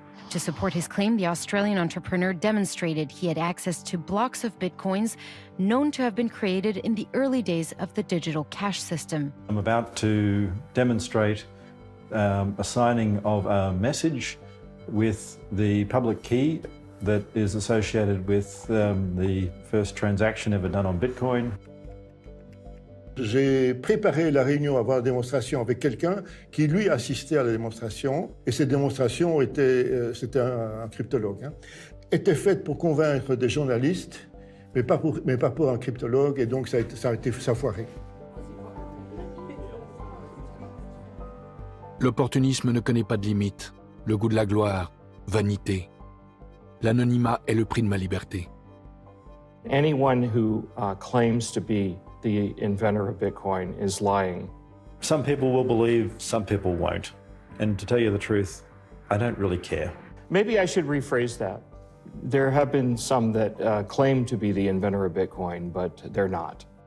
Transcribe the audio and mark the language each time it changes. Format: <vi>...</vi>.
<en>To support his claim, the Australian entrepreneur demonstrated he had access to blocks of bitcoins known to have been created in the early days of the digital cash system. I'm about to demonstrate a signing of a message with the public key that is associated with the first transaction ever done on Bitcoin.</en> <fr>J'ai préparé la réunion avant la démonstration avec quelqu'un qui, lui, assistait à la démonstration. Et cette démonstration c'était un cryptologue, hein, était faite pour convaincre des journalistes, mais pas pour un cryptologue, et donc ça a foiré. L'opportunisme ne connaît pas de limite. Le goût de la gloire, vanité. L'anonymat est le prix de ma liberté.</fr> <en>Anyone who claims to be the inventor of Bitcoin is lying. Some people will believe, some people won't. And to tell you the truth, I don't really care. Maybe I should rephrase that. There have been some that claim to be the inventor of Bitcoin, but they're not.</en>